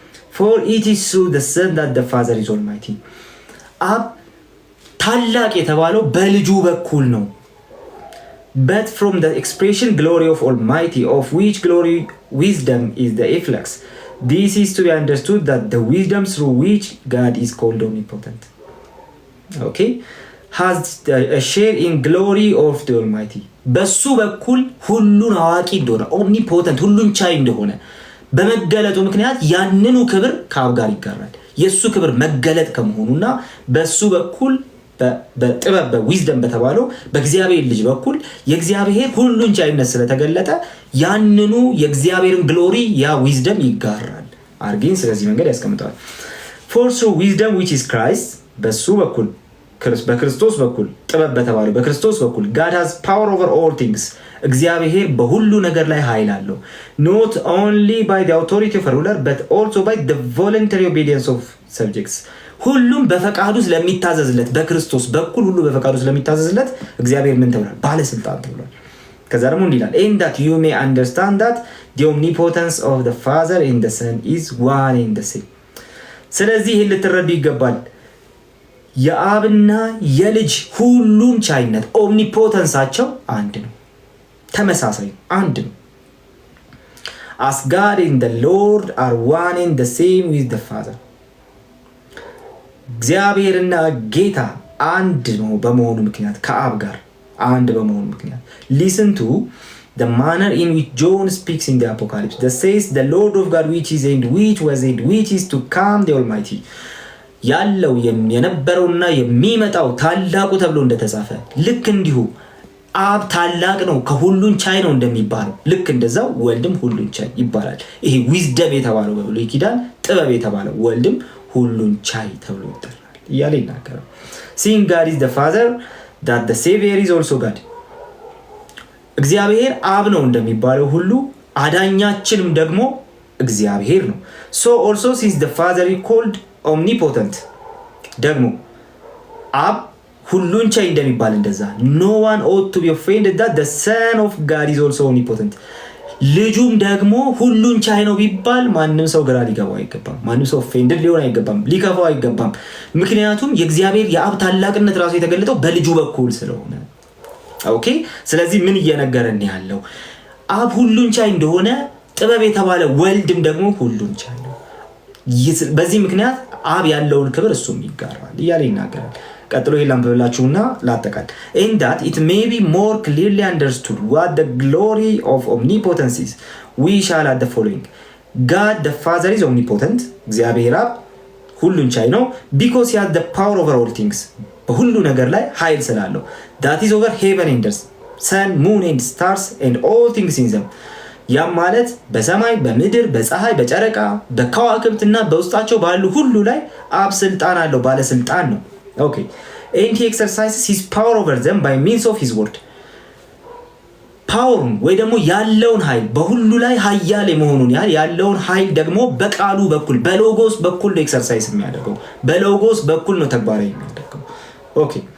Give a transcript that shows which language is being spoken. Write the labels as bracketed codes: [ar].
[en] For it is through the Son that the Father is almighty. [am] አብ ታላቅ የተባለው በልጁ በኩል ነው። [en] But from the expression glory of almighty of which glory wisdom is the efflux. This is to be understood that the wisdom through which God is called omnipotent, okay, has a share in glory of the Almighty. [am] በሱ በኩል ሁሉን አዋቂ እንደሆነ ኦምኒፖተንት ሁሉን ቻይ እንደሆነ በመገለጡ ምክንያት ያንኑ ክብር ከአብ ጋር ይጋራል። የሱ ክብር መገለጥ ከመሆኑና በሱ በኩል በጥበብ በዊዝደም በተባለው በእግዚአብሔር ልጅ በኩል የእግዚአብሔር ሁሉን ቻይነት ስለተገለጠ ያንኑ የእግዚአብሔርን ግሎሪ ያ ዊዝደም ይጋራል አርጊን ስለዚህ መንገድ ያስቀምጣል። [en] for so wisdom which is Christ [am] በሱ በኩል በክርስቶስ በኩል [en] ጥበብ በተባለው በክርስቶስ በኩል God has power over all things [am] እግዚአብሔር በሁሉ ነገር ላይ ኃይል አለው [en] not only by the authority of a ruler but also by the voluntary obedience of subjects [am] ሁሉም በፈቃዱ ስለሚታዘዝለት በክርስቶስ በኩል ሁሉ በፈቃዱ ስለሚታዘዝለት እግዚአብሔር ምን ተብሏል? ባለስልጣን ተብሏል። ከዛ ደግሞ እንዲላል [en] and that you may understand that the omnipotence of the Father and the Son is one and the same. [am] ስለዚህ ይህን ልትረዱ ይገባል። የአብና የልጅ ሁሉን ቻይነት ኦምኒፖተንሳቸው አንድ ነው፣ ተመሳሳይ አንድ ነው። [en] as God and the Lord are one and the same with the Father. [am] እግዚአብሔርና ጌታ አንድ ነው በመሆኑ ምክንያት [en] ከአብ ጋር አንድ በመሆኑ ምክንያት listen to the manner in which John speaks in the Apocalypse that says the Lord of God which is and which was and which is to come the Almighty. [am] ያለው የነበረውና የሚመጣው ታላቁ ተብሎ እንደተጻፈ ልክ እንዲሁ አብ ታላቅ ነው ከሁሉን ቻይ ነው እንደሚባለው ልክ እንደዛው ወልድም ሁሉን ቻይ ይባላል። ይሄ ዊዝደም የተባለው በብሉይ ኪዳን ጥበብ የተባለው ወልድም ሁሉን ቻይ ተብሎ ይጠራል እያለ ይናገራል። [en] seeing God is the Father that the Savior is also God. እግዚአብሔር አብ ነው እንደሚባለው ሁሉ አዳኛችንም ደግሞ እግዚአብሔር ነው። so also since the Father is called omnipotent [am] ደግሞ አብ ሁሉን ቻይ እንደሚባል እንደዛ [en] no one ought to be offended that the Son of God is also omnipotent. [am] ልጁም ደግሞ ሁሉን ቻይ ነው ቢባል ማንም ሰው ግራ ሊገባው አይገባም። ማንም ሰው ኦፌንድድ ሊሆን አይገባም፣ ሊከፋው አይገባም። ምክንያቱም የእግዚአብሔር የአብ ታላቅነት ራሱ የተገለጠው በልጁ በኩል ስለሆነ ኦኬ። ስለዚህ ምን እየነገረን ያለው አብ ሁሉን ቻይ እንደሆነ ጥበብ የተባለ ወልድም ደግሞ ሁሉን ቻይ ነው። በዚህ ምክንያት አብ ያለውን ክብር እሱም ይጋራል እያለ ይናገራል። ቀጥሎ ይላም በላችሁና ላጠቃል [en] in that it may be more clearly understood what the glory of omnipotence is we shall add the following. God the Father is omnipotent [am] እግዚአብሔር አብ ሁሉን ቻይ ነው [en] because he has the power over all things [am] በሁሉ ነገር ላይ ኃይል ስላለው [en] that is over heaven and earth sun moon and stars and all things in them [am] ያም ማለት በሰማይ በምድር በፀሐይ በጨረቃ በከዋክብትና በውስጣቸው ባሉ ሁሉ ላይ አብ ስልጣን አለው ባለስልጣን ነው። [en] Okay, and he exercises his power over them by means of his word [am] ፓወሩን ወይ ደግሞ ያለውን ኃይል በሁሉ ላይ ኃያል የመሆኑን ያለውን ኃይል ደግሞ በቃሉ በኩል በሎጎስ በኩል ነው ኤክሰርሳይዝ የሚያደርገው በሎጎስ በኩል ነው ተግባራዊ የሚያደርገው ኦኬ